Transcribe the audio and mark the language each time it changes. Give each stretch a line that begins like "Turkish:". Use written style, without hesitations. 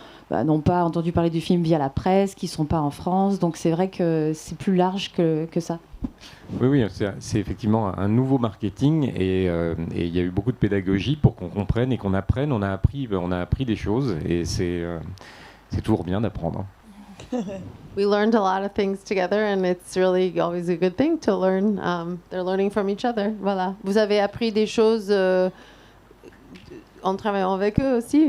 French: n'ont pas entendu parler du film via la presse, qui ne sont pas en France. Donc c'est vrai que c'est plus large que ça. Oui, c'est effectivement un nouveau marketing, et il y a eu beaucoup de pédagogie pour qu'on comprenne et qu'on apprenne. On a appris des choses, et c'est toujours bien d'apprendre.
English: We learned a lot of things together, and it's really always a good thing to learn. They're learning from each other.
French: Voilà. Vous avez appris des choses... en travaillant avec eux aussi.